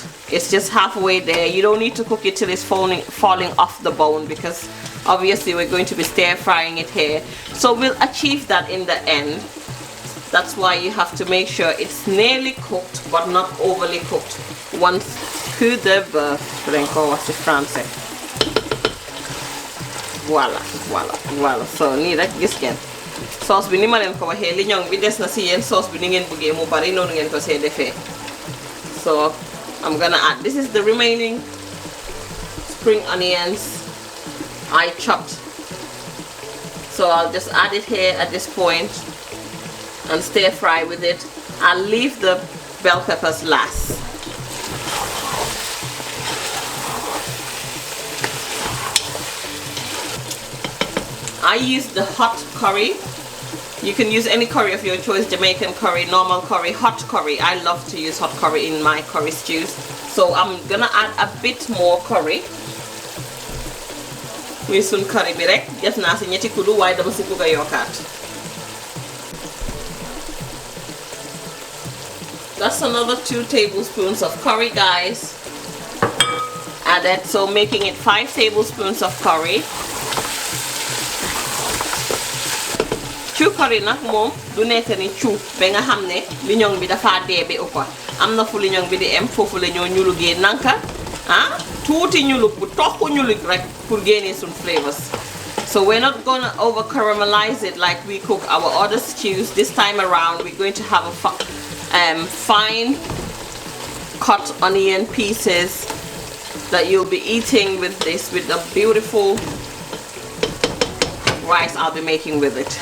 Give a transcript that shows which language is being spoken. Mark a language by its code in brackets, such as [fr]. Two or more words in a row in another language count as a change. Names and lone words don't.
[en] It's just halfway there. You don't need to cook it till it's falling off the bone, because obviously we're going to be stir frying it here. So we'll achieve that in the end. That's why you have to make sure it's nearly cooked but not overly cooked. [fr] Once coup de bœuf, c'est français. Voila. [wo] So nii rek gis ngeen sauce bi ni ma leen ko waxee liñoŋ bi des na si yéen sauce bi ni ngeen bëggee mu bari noonu ngeen ko see defee. [en] So I'm gonna add, this is the remaining spring onions I chopped. So I'll just add it here at this point and stir fry with it. I'll leave the bell peppers last. I use the hot curry. You can use any curry of your choice, Jamaican curry, normal curry, hot curry. I love to use hot curry in my curry stews. So I'm gonna add a bit more curry. [wo] Muy sun curry bi rek def naa si ñetti kudu waaye dama si bëgg a yokkaat. [en] That's another 2 tablespoons of curry, guys. Added, so making it 5 tablespoons of curry. [wo] Cu curry nag moom du nekk ni cu ba nga xam ne liñoŋ bi dafa dee ba ëppa am na fu liñoŋ bi di em foofu la ñoo ñulugee nanka tuuti ñulug bu toxu ñulug rek pour génnee suñ flavors. [en] So we're not gonna over caramelize it like we cook our other stews. This time around we're going to have a fine cut onion pieces that you'll be eating with this, with the beautiful rice I'll be making with it.